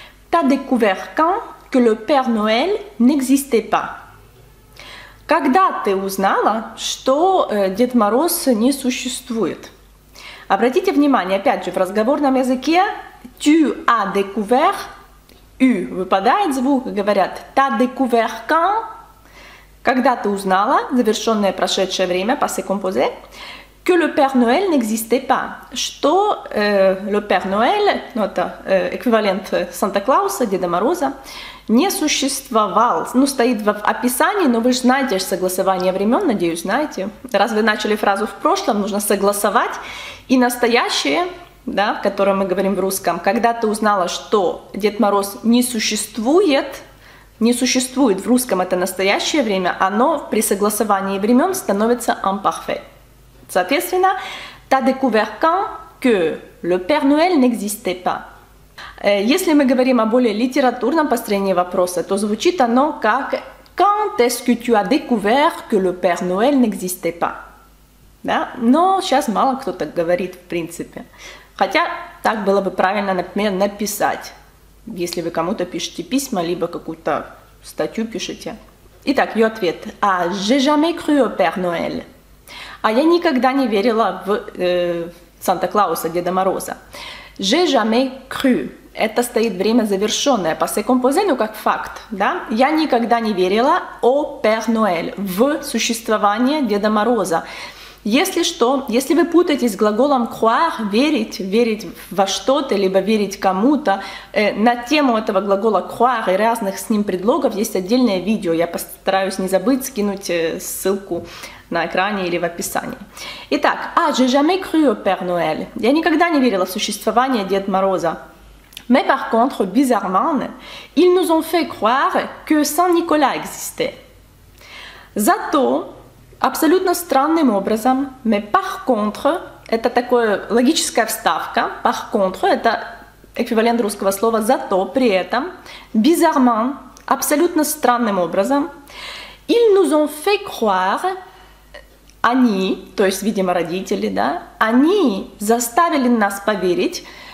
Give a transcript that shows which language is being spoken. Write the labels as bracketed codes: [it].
[fr] T'as découvert quand que le Père Noël n'existait pas? [ru] Когда ты узнала, что Дед Мороз не существует? Обратите внимание, опять же, в разговорном языке [fr] tu as découvert, [ru] выпадает звук, говорят [fr] t'as découvert quand, [ru] когда ты узнала, завершенное прошедшее время, passé composé, [fr] que le Père Noël n'existait pas, [ru] что le Père Noël, ну это эквивалент Санта-Клауса, Деда Мороза, не существовал. Ну, стоит в описании, но вы же знаете согласование времен, надеюсь, знаете. Раз вы начали фразу в прошлом, нужно согласовать. И настоящее, да, в котором мы говорим в русском, когда ты узнала, что Дед Мороз не существует в русском это настоящее время, оно при согласовании времен становится imparfait. Соответственно, [fr] t'as découvert quand que le Père Noël n'existait pas. [ru] Если мы говорим о более литературном построении вопроса, то звучит оно как [fr] quand est-ce que tu as découvert que le Père Noël n'existait pas? [ru] Да? Но сейчас мало кто так говорит в принципе. Хотя так было бы правильно, например, написать, если вы кому-то пишете письма, либо какую-то статью пишете. Итак, ее ответ. [fr] Ah, j'ai jamais cru au Père Noël. [ru] А я никогда не верила в Санта-Клауса, Деда Мороза. [fr] J'ai jamais cru. [ru] Это стоит время завершенное, passé composé, ну как факт, да? Я никогда не верила [fr] au Père Noël, [ru] в существование Деда Мороза. Если что, если вы путаетесь с глаголом croire, верить во что-то, либо верить кому-то, на тему этого глагола croire и разных с ним предлогов есть отдельное видео. Я постараюсь не забыть скинуть ссылку на экране или в описании. Итак, [fr] j'ai jamais cru au Père Noël. [ru] Я никогда не верила в существование Деда Мороза. [fr] Mais par contre, bizarrement, ils nous ont fait croire que Saint-Nicolas existait. [ru] Зато абсолютно странным образом, [fr] mais par contre, [ru] это такая логическая вставка, par contre, это эквивалент русского слова зато, при этом, bizarrement, абсолютно странным образом, [fr] ils nous ont fait croire, [ru] они, то есть, видимо, родители, да, они заставили нас поверить.